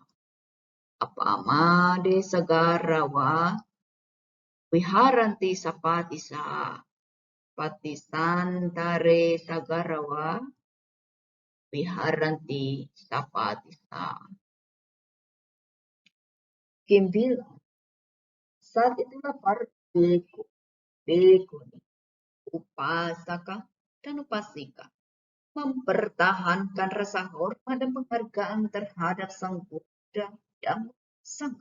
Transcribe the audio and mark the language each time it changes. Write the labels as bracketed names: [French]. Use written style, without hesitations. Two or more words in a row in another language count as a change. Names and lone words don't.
[Pali] Apamade Sagarawa Viharanti Sappatisa Patisantare Sagarawa Viharanti Sappatisa. [Indonesian] Kim bilang, saat itulah para bhikkhu, bhikkhuni, upasaka, dan upasika mempertahankan rasa hormat dan penghargaan terhadap Sang Buddha dan Sangha.